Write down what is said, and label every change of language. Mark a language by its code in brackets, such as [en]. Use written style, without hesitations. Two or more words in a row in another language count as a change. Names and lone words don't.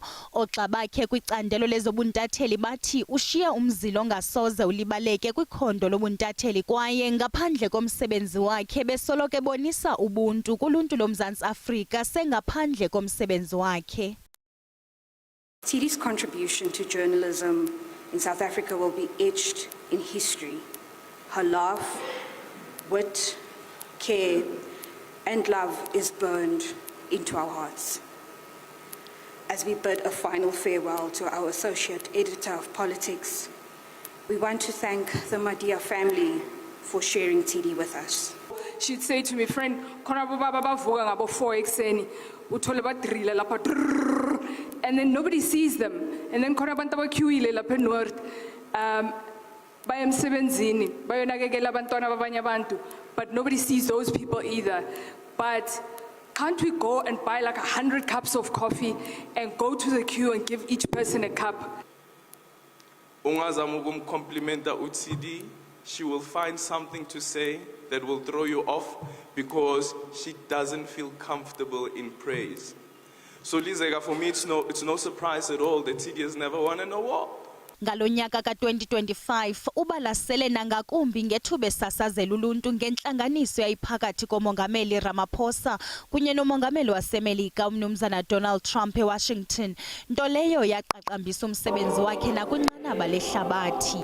[xh] Oxa bakhe kwicandelo lezobuntatheli bathi ushiya umzilo ongasoze ulibaleke kwikhondo lobuntatheli kwaye ngaphandle komsebenzi wakhe besoloko ebonisa ubuntu kuluntu loMzantsi Afrika sengaphandle komsebenzi wakhe. [en] Tsidi's contribution to journalism in South Africa will be etched in history. her laugh, wit, care, and love is burned into our hearts. As we bid a final farewell to our Associate Editor of Politics, we want to thank the Madia family for sharing TD with us. She'd say to me, friend, [zu] khona baba bavuka ngabo 4 ekseni, uthole badrille lapha, [en] and then nobody sees them. [zu] And then khona abantu abaqueuile lapha eNoord, baya emsebenzini, bayonakekela abantwana babanye abantu, [en] but nobody sees those people either. But can't we go and buy like 100 cups of coffee and go to the queue and give each person a cup? [zu] Ungazama ukumcomplimenta uTD, [en] she will find something to say that will throw you off because she doesn't feel comfortable in praise. So Lizeka, for me, it's no surprise at all that TD has never won an award. [xh] Ngalonyaka ka-2025 ubalasele nangakumbi ngethuba esasazela uluntu ngenhlanganiso yayiphakathi komongameli Ramaphosa kunye nomongameli waseMelika umnumzana Donald Trump eWashington, nto leyo yaqaqambisa umsebenzi wakhe nakwinqanaba lehlabathi.